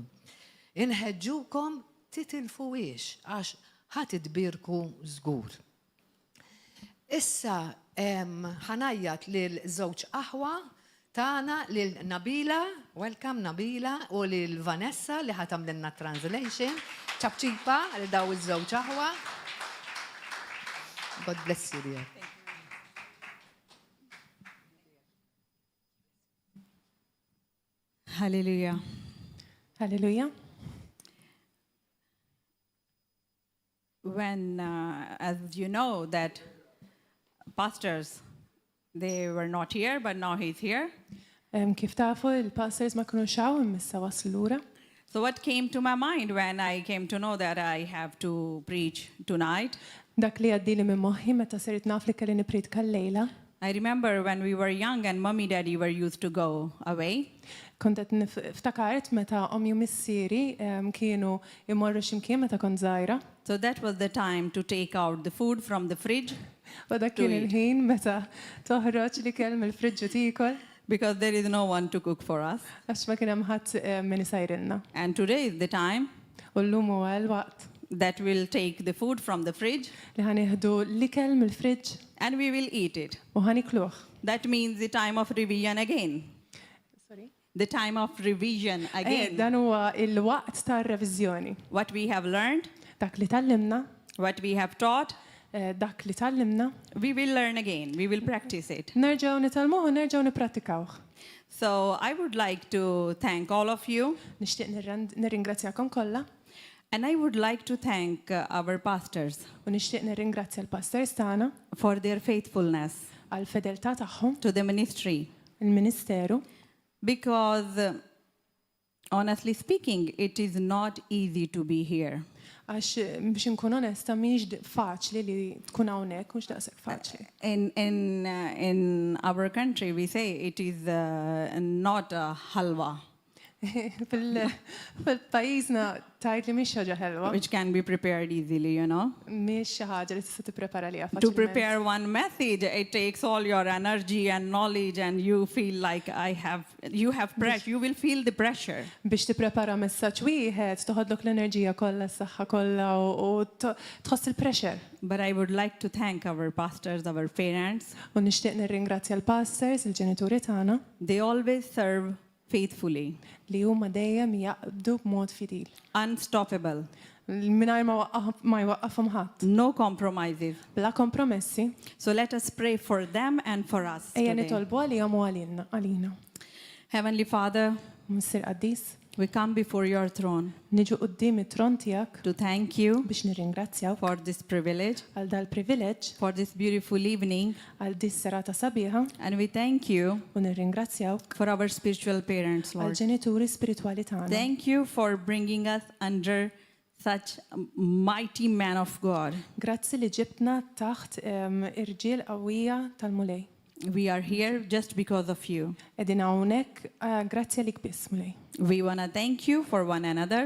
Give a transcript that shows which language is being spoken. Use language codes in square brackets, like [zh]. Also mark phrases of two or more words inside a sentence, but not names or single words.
[mt] Inħeġġukom titilfuwiex għax ħatidbirku żgur. Issa ħanajjat lil żewġ aħwa tagħna lil Nabila, welcome Nabila, u lil Vanessa li ħatamlilna translation, ċabċipa għal daw iż-żewġ aħwa. [en] God bless you dear. Hallelujah. Hallelujah. When, as you know, that pastors, they were not here, but now he's here. [mt] Kif tafu il-pastors ma kienu xaw imissa waslu lura. [en] So what came to my mind when I came to know that I have to preach tonight? [mt] Dak li għaddili minn moħħi meta sirt naf li kelli nipridka llejla. [en] I remember when we were young and mommy daddy were used to go away. [mt] Kontet niftakart meta ommi u missieri kienu imorru x'imkien meta kont żgħira. [en] So that was the time to take out the food from the fridge. [mt] U dak kien il-ħin meta toħroġ li kell mill-friġġu tikol. [en] Because there is no one to cook for us. [mt] Għax ma kien hemm ħadd min isajrilna. [en] And today is the time [mt] U llum huwa l-waqt [en] that we'll take the food from the fridge [mt] li ħanieħdu l-ikel mill-friġġ [en] and we will eat it. [mt] u ħanikluh. [en] That means the time of revision again. Sorry? The time of revision again. [mt] Dan huwa il-waqt tar-reviżjoni. [en] What we have learned, [mt] Dak li tallimna, [en] what we have taught, [mt] dak li tallimna, [en] we will learn again. We will practice it. [mt] nerġgħu nitalmuh u nerġgħu nipprattikawh. [en] So I would like to thank all of you. [mt] Nixtieq nirringrazzjakom kollha [en] And I would like to thank our pastors [mt] u nixtieq nirringrazzja l-pastors tagħna [en] for their faithfulness [mt] għal fedeltà tagħhom [en] to the ministry. [mt] il-Ministeru [en] Because honestly speaking, it is not easy to be here. [mt] għax biex inkun onesta mhix faċli li tkun hawnhekk mhux daqshekk faċli. [en] In our country, we say it is not a halwa, [mt] Fil-pajjiżna tajt li mhix ħaġa ħelwa, [en] which can be prepared easily, you know. [mt] mhix xi ħaġa li tista' tipprepara liha [en] To [mt] faċilment. [en] prepare one message, it takes all your energy and knowledge, and you feel like you will feel the pressure. [mt] Biex tipprepara messaġġ wieħed toħodlok l-enerġija kollha, s-saħħa kollha u tħoss il-pressure. [en] But I would like to thank our pastors, our parents. [mt] U nixtieq nirringrazzja l-pastors, il-ġenituri tagħna [en] They always serve faithfully, [mt] li huma dejjem jaqbdu b'mod fidil. [en] unstoppable, [mt] Mingħajr ma jwaqqafhom ħadd. [en] no compromises. [mt] Bla kompromessi, [en] So let us pray for them and for us [mt] ejja [en] today. [mt] nitolbu għalihom u għalina. [en] Heavenly Father, [mt] Missier Qaddis, [en] we come before your throne [mt] niġu quddiem it-tron tiegħek [en] to thank you [mt] biex nirringrazzjawk [en] for this privilege, [mt] għal dal-privileġġ [en] for this beautiful evening, [mt] għal dis serata sabiħa [en] and we thank you [mt] u nirringrazzjawk [en] for our spiritual parents, [mt] għal [en] Lord. [mt] ġenituri spiritwali tagħna. [en] Thank you for bringing us under such a mighty man of God. [mt] Grazzi li ġibtna taħt irġiel qawwija tal-mulej. [en] We are here just because of you. [mt] Edin hawnhekk grazzi għalik biss mulej. [en] We want to thank you for one another